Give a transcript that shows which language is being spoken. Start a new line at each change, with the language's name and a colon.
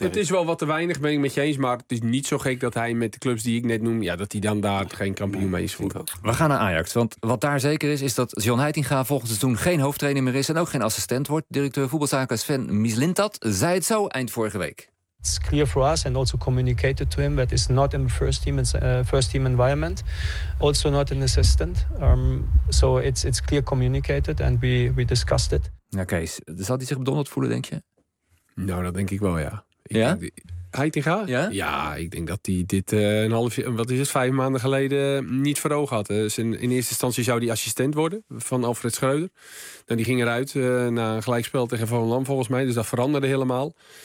Dutch: is. Het is wel wat te weinig, ben ik met je eens. Maar het is niet zo gek dat hij met de clubs die ik net noem, ja, dat hij dan daar geen kampioen mee is. We gaan naar Ajax. Want wat daar zeker is, is dat John Heitinga volgend seizoen geen hoofdtrainer meer is en ook geen assistent wordt. Directeur voetbalzaken Sven Mislintat zei het zo eind vorige week.
English: It's clear for us and also communicated to him that it's not in the first team environment, also not an assistant. So it's clear communicated and we discussed it.
Dutch: Ja, Kees, zal hij zich bedonderd voelen, denk je? Nou, dat denk ik wel, ja. Ja? Heitinga? Ja? Ja, ik denk dat hij dit vijf maanden geleden niet voor ogen had. In eerste instantie zou hij assistent worden van Alfred Schreuder. Nou, die ging eruit na een gelijkspel tegen Van Lam, volgens mij. Dus dat veranderde helemaal.